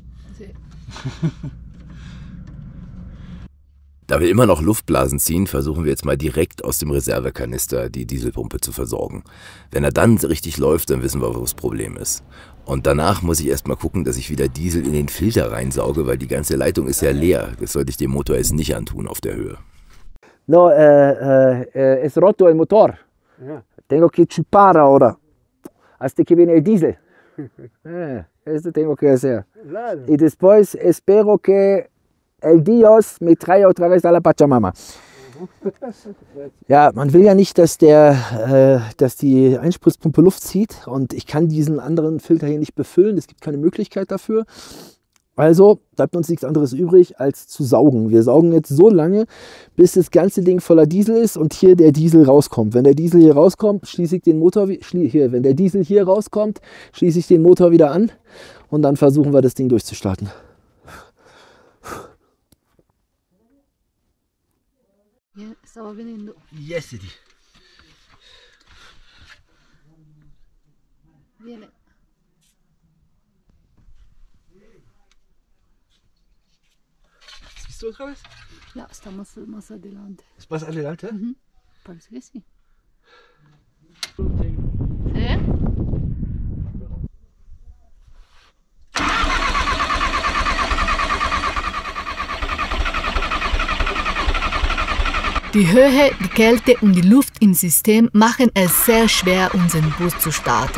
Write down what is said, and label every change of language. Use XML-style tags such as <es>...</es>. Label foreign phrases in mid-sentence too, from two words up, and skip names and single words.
<de>Da wir immer noch Luftblasen ziehen, versuchen wir jetzt mal direkt aus dem Reservekanister die Dieselpumpe zu versorgen. Wenn er dann richtig läuft, dann wissen wir, wo das Problem ist. Und danach muss ich erstmal gucken, dass ich wieder Diesel in den Filter reinsauge, weil die ganze Leitung ist ja leer. Das sollte ich dem Motor jetzt nicht antun auf der Höhe.</de> <es>No, es roto el motor.</es> <de>Ja.</de> <es>Tengo que chupar ahora. Hasta que viene el diesel. Eso tengo que hacer. Claro. Y después espero que el Dios me traiga otra vez a la Pachamama.</es> <de>Ja, man will ja nicht, dass die Einspritzpumpe Luft zieht und ich kann diesen anderen Filter hier nicht befüllen. Es gibt keine Möglichkeit dafür. Also bleibt uns nichts anderes übrig, als zu saugen. Wir saugen jetzt so lange, bis das ganze Ding voller Diesel ist und hier der Diesel rauskommt. Wenn der Diesel hier rauskommt, schließe ich den Motor wenn der Diesel hier rauskommt, schließe ich den Motor wieder an und dann versuchen wir das Ding durchzustarten.</de> <es>Ya estaba viniendo.</es> <en>Yes, Eddie.</en> <es>Viene.</es> <de>¿Siehst du</de> <es>otra vez? Ya, está más adelante. ¿Es más adelante? Parece que sí. ¿Sí?</es> <de>Die Höhe, die Kälte und die Luft im System machen es sehr schwer, unseren Bus zu starten.</de>